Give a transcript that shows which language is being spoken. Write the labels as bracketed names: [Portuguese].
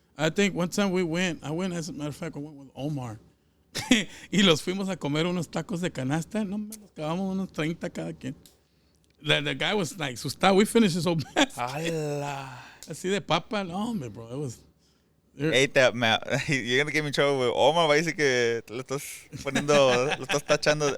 [English] I think one time I went, as a matter of fact, I went with Omar. [Spanish] Y los fuimos a comer unos tacos de canasta. No, nos acabamos unos 30 cada quien. [English] The guy was like, asustado. We finished his whole basket. [Spanish] Así de papa. No, hombre, bro. [English] It was... Ate that map. You're gonna get me in trouble with Omar. [Spanish] Va a decir que lo estás tachando.